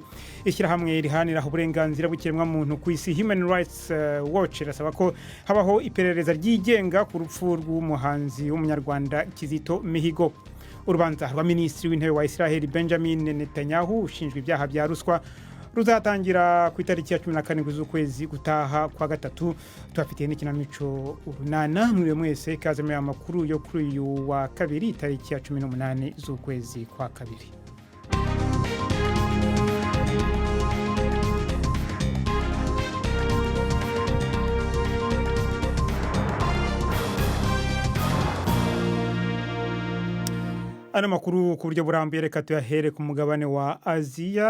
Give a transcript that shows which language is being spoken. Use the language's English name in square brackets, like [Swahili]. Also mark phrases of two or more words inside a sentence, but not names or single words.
[Kinyarwanda] Ishyirahamwe rihanira uburenganzira bw'ikiremwa muntu ku isi Human Rights Watch rasaba ko habaho iperereza ryigenga ku rupfu rw'umuhanzi w'umunyarwanda Kizito Mihigo. Urubanza rwa minisitiri w'intebe wa Israel Benjamin Netanyahu ushinjwa ibyaha bya ruswa ruzatangira ku itariki ya 14 z'ukwezi gutaha kwa gatatu. Twafitiye n'ikinamico urunana muri mwese kaze mu makuru yo kuri uyu wa kabiri itariki ya 18 z'ukwezi kwa kabiri. Ano makuru ku buryo burambuye reka tuyahere ku mugabane wa Aziya.